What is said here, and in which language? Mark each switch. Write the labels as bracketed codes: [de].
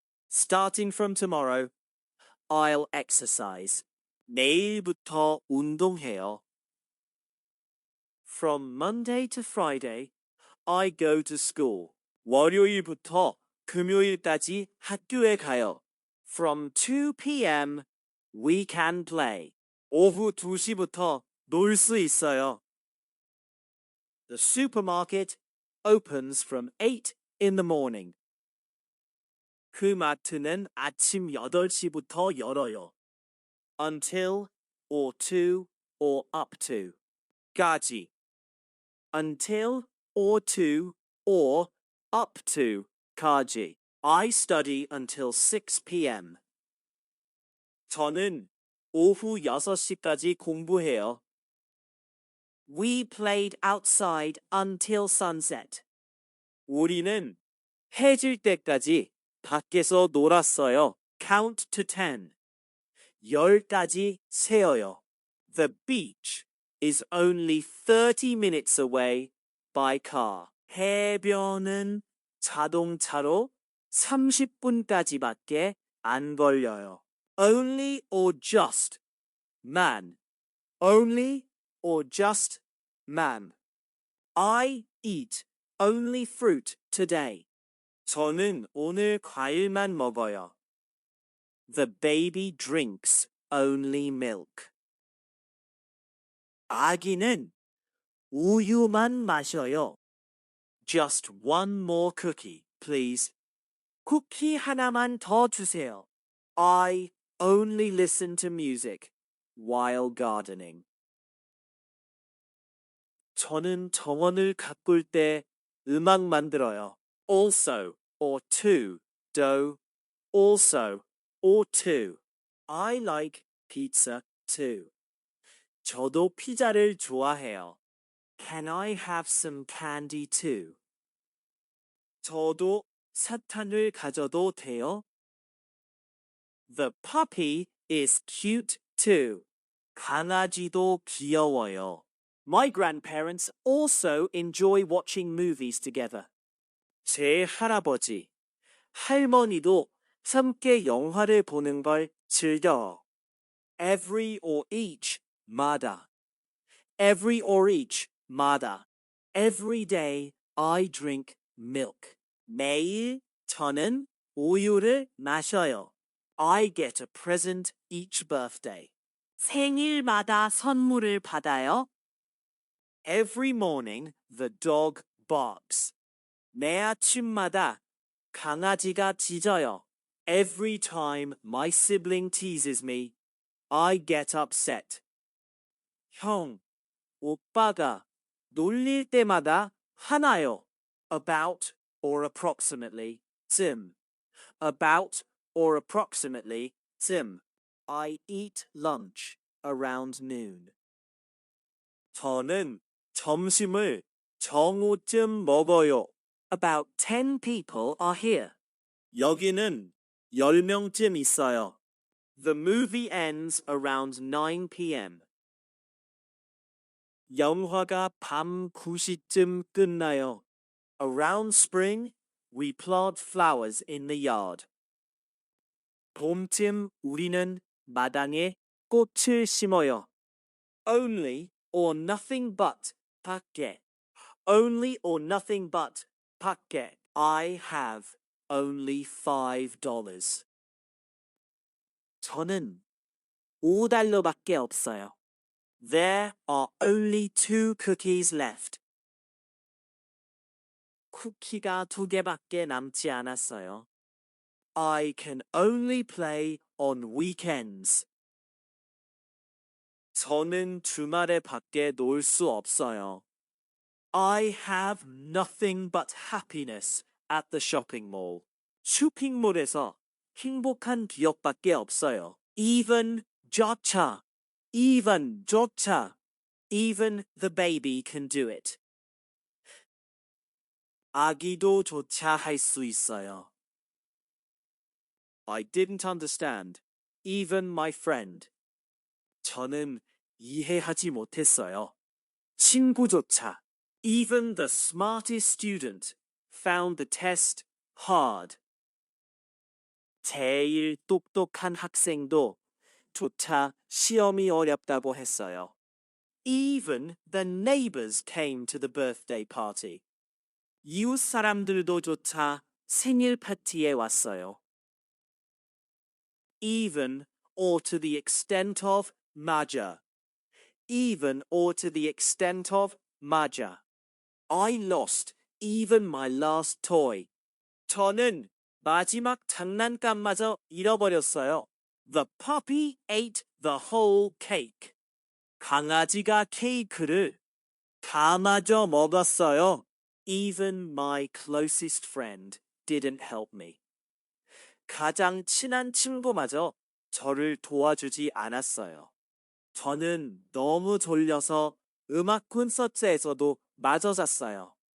[en] Starting from tomorrow, I'll exercise. [ko] 내일부터 운동해요. [en] From Monday to Friday, I go to school. [ko] 월요일부터 금요일까지 학교에 가요. [en] From 2 p.m., we can play. [ko] 오후 2시부터 놀 수 있어요. [en] The supermarket opens from 8 in the morning. [ko] 그 마트는 아침 8시부터 열어요. [en] Until or to or up to. 까지. Until or to or up to. 까지. I study until 6 p.m. [ko] 저는 오후 6시까지 공부해요. [en] We played outside until sunset. [ko] 우리는 해 질 때까지 밖에서 놀았어요. [en] Count to 10. [ko] 10까지 세어요. [en] The beach is only 30 minutes away by car. [ko] 해변은 자동차로 30분까지밖에 안 걸려요. [en] Only or just, man. Only or just, man. I eat only fruit today. [ko] 저는 오늘 과일만 먹어요. [en] The baby drinks only milk. [ko] 아기는 우유만 마셔요. [en] Just one more cookie, please. [ko] 쿠키 하나만 더 주세요. [en] I only listen to music while gardening. [ko] 저는 정원을 가꿀 때 음악 만들어요. [en] Also or to, do, also or to. I like pizza too. [ko] 저도 피자를 좋아해요. [en] Can I have some candy too? [ko] 저도 사탕을 가져도 돼요? [en] The puppy is cute too. [ko] 강아지도 귀여워요. [en] My grandparents also enjoy watching movies together. [ko] 제 할아버지, 할머니도 함께 영화를 보는 걸 즐겨요. [en] Every or each, 마다. Every or each, 마다. Every day I drink milk. [ko] 매일 저는 우유를 마셔요. [en] I get a present each birthday. [ko] 생일마다 선물을 받아요. [en] Every morning the dog barks. [ko] 매 아침마다 강아지가 짖어요. [en] Every time my sibling teases me, I get upset. [ko] 형, 오빠가 놀릴 때마다 화나요. [en] About or approximately, 쯤. About or approximately, 쯤. I eat lunch around noon. [ko] 저는 점심을 정오쯤 먹어요. [en] About 10 people are here. [ko] 여기는 10명쯤 있어요. [en] The movie ends around 9 p.m. [ko] 영화가 밤 9시쯤 끝나요. [en] Around spring, we plant flowers in the yard. [ko] 봄쯤 우리는 마당에 꽃을 심어요. [en] Only or nothing but 밖에. Only or nothing but 밖에. I have only $5. [ko] 저는 $5밖에 없어요. [en] There are only 2 cookies left. [ko] 쿠키가 2개밖에 남지 않았어요. [en] I can only play on weekends. [ko] 저는 주말에 밖에 놀 수 없어요. [en] I have nothing but happiness at the shopping mall. [ko] 쇼핑몰에서 행복한 기억밖에 없어요. [en] Even 조차, even the baby can do it. [ko] 아기도 조차 할 수 있어요. [en] I didn't understand. Even my friend. [ko] 저는 이해하지 못했어요. 친구조차. [en] Even the smartest student found the test hard. [ko] 제일 똑똑한 학생도 조차 시험이 어렵다고 했어요. [en] Even the neighbors came to the birthday party. [ko] 이웃 사람들도 조차 생일 파티에 왔어요. [en] Even or to the extent of 맞아. Even or to the extent of 맞아. I lost even my last toy. [ko] 저는 마지막 장난감마저 잃어버렸어요. [en] The puppy ate the whole cake. [ko] 강아지가 케이크를 다 마저 먹었어요. [en] Even my closest friend didn't help me. [ko] 가장 친한 친구마저 저를 도와주지 않았어요. 저는 너무 졸려서 음악 콘서트에서도 마저 잤어요.